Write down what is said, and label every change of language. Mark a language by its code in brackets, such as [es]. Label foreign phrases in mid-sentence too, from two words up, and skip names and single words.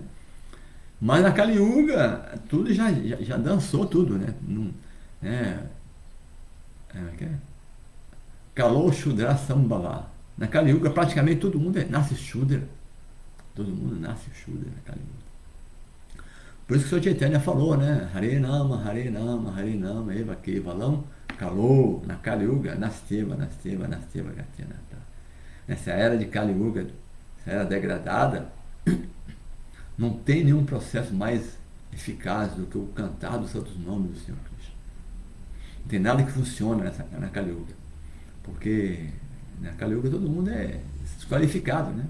[pt] Mas na Kali Yuga, tudo já dançou tudo, né? [sa] Kalou Shudra Sambhava. [pt] Na Kali Yuga, praticamente todo mundo nasce Shudra. Todo mundo nasce Shudra na Kali Yuga. Por isso que o Sr. Chaitanya falou, né? [sa] Hare Nama, Hare Nama, Hare Nama, Eva Kevalam, Kalou, na Kali Yuga, Nasteva, Gatinata. [pt] Nessa era de Kali Yuga, essa era degradada, não tem nenhum processo mais eficaz do que o cantar dos santos nomes do Senhor Krishna. Não tem nada que funcione na Kali Yuga. Porque na Kali Yuga todo mundo é desqualificado, né?